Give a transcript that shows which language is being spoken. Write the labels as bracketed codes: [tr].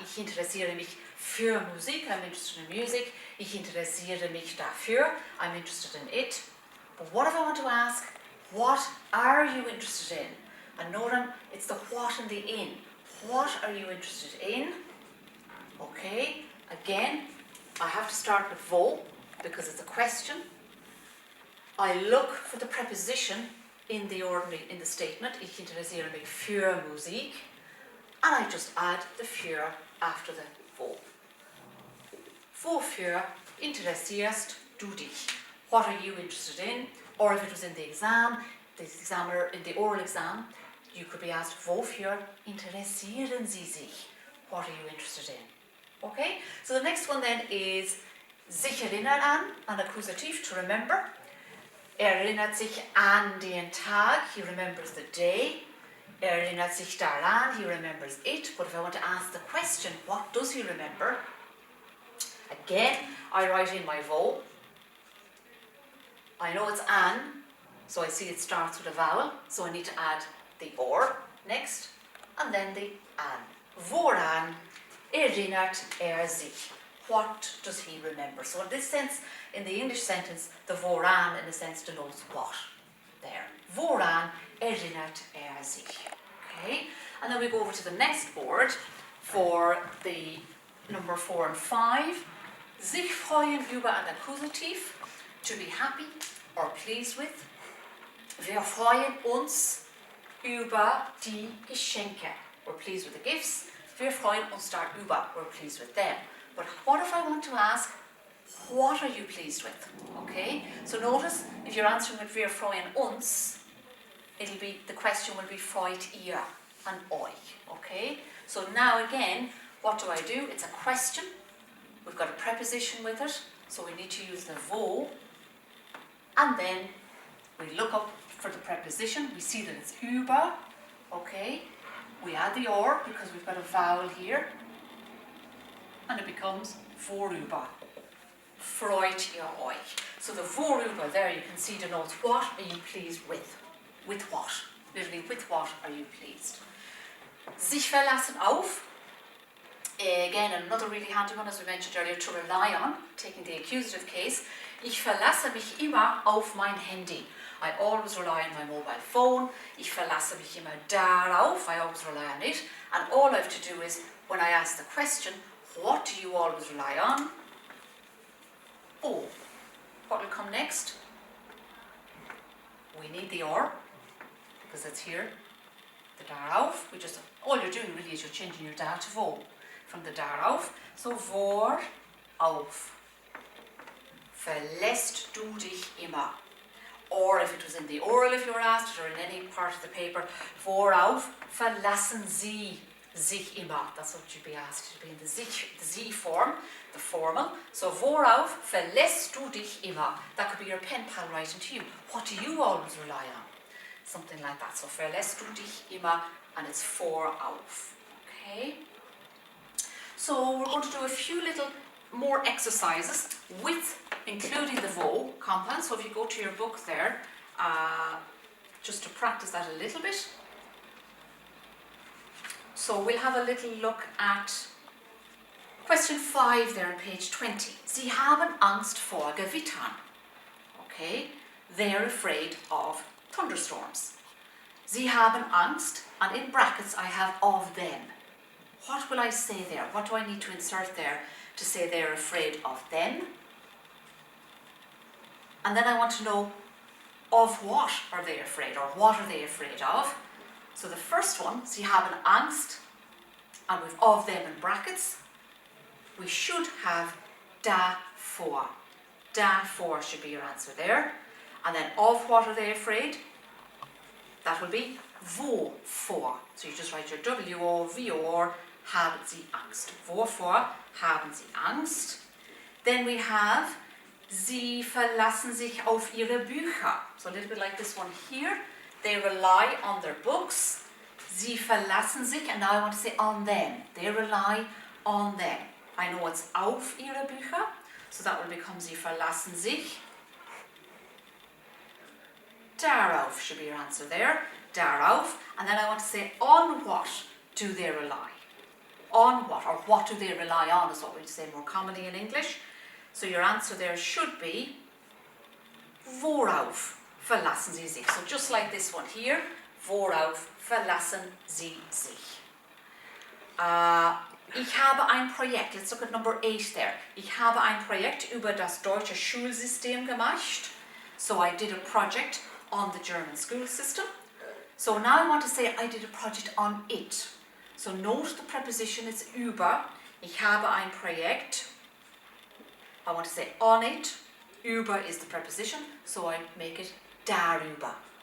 [de] Ich interessiere mich für Musik. [en] I'm interested in music. [de] Ich interessiere mich dafür. [en] I'm interested in it. But what if I want to ask, what are you interested in? And note it's the what and the in. What are you interested in? Okay. Again, I have to start with wo because it's a question. I look for the preposition in the statement. [de] Ich interessiere mich für Musik. [en] And I just add the für after the wo. [de] Wofür interessierst du dich? [en] What are you interested in? Or if it was in the exam, the examiner, in the oral exam, you could be asked, [de] wofür interessieren Sie sich? [en] What are you interested in? Okay, so the next one then is [de] sich erinnern an Akkusativ, [en] to remember. [de] Erinnert sich an den Tag, [en] he remembers the day. [de] Erinnert sich daran, [en] he remembers it. But if I want to ask the question, what does he remember? Again, I write in my wo. I know it's an, so I see it starts with a vowel, so I need to add the or next, and then the an. [de] Woran erinnert sich? [en] What does he remember? So in this sense, in the English sentence, the woran in a sense denotes what there. [de] Woran erinnert sich? [en] Okay, and then we go over to the next board for the number 4 and 5. [de] Sich freuen über ein Akkusativ, [en] to be happy or pleased with. [de] Wir freuen uns über die Geschenke. [en] We're pleased with the gifts. [de] Wir freuen uns darüber. [en] We're pleased with them. But what if I want to ask, what are you pleased with? Okay, so notice if you're answering with [de] wir freuen uns, [en] the question will be [de] freut ihr [en] and euch. Okay, so now again, what do I do? It's a question. We've got a preposition with it, so we need to use the wo. And then we look up for the preposition. We see that it's über. Okay, we add the or because we've got a vowel here. And it becomes vorüber. [de] Freut ihr euch. [en] So the vorüber there you can see denotes what are you pleased with. With what? Literally, with what are you pleased? [de] Sich verlassen auf. [en] Again, another really handy one, as we mentioned earlier, to rely on, taking the accusative case. [de] Ich verlasse mich immer auf mein Handy. [en] I always rely on my mobile phone. [de] Ich verlasse mich immer darauf. [en] I always rely on it. And all I have to do is, when I ask the question, what do you always rely on? Oh, what will come next? We need the or, because it's here. The darauf. All you're doing really is you're changing your da to wo from the darauf. [de] So worauf verlässt du dich immer? [en] Or if it was in the oral, if you were asked, or in any part of the paper, [de] worauf verlassen Sie sich immer? [en] That's what you'd be asked. It'd be in the Sie form, the formal. [de] So worauf verlässt du dich immer? [en] That could be your pen pal writing to you. What do you always rely on? Something like that. So [de] verlässt du dich immer, [en] and it's vorauf. Okay. So we're going to do a few little more exercises with including the wo compound. So if you go to your book there, just to practice that a little bit. So we'll have a little look at question 5 there on page 20. [de] Sie haben Angst vor Gewittern. [en] Okay, they're afraid of thunderstorms. [de] Sie haben Angst, [en] and in brackets I have of them. what will I say there? What do I need to insert there to say they're afraid of them? And then I want to know, of what are they afraid, or what are they afraid of? So the first one, so you have an angst, and with of them in brackets. We should have daarvoor. Daarvoor should be your answer there. And then of what are they afraid? That will be waarvoor. So you just write your W-O-V-O-R, [de] haben sie Angst. Waarvoor haben sie Angst? [en] Then we have, [de] sie verlassen sich auf ihre Bücher. [en] So a little bit like this one here. They rely on their books. [de] Sie verlassen sich, [en] and now I want to say on them. They rely on them. I know it's [de] auf ihre Bücher, [en] so that will become [de] sie verlassen sich. [en] Darauf should be your answer there. Darauf. And then I want to say on what do they rely? On what, or what do they rely on is what we'd say more commonly in English. So your answer there should be [de] worauf verlassen sie sich. [en] So just like this one here, [de] worauf verlassen sie sich. Ich habe ein Projekt, [en] let's look at number 8 there. [de] Ich habe ein Projekt über das deutsche Schulsystem gemacht. [en] So I did a project on the German school system. So now I want to say I did a project on it. So note the preposition is über. [de] Ich habe ein Projekt. [en] I want to say on it. Über is the preposition, so I make it darüber.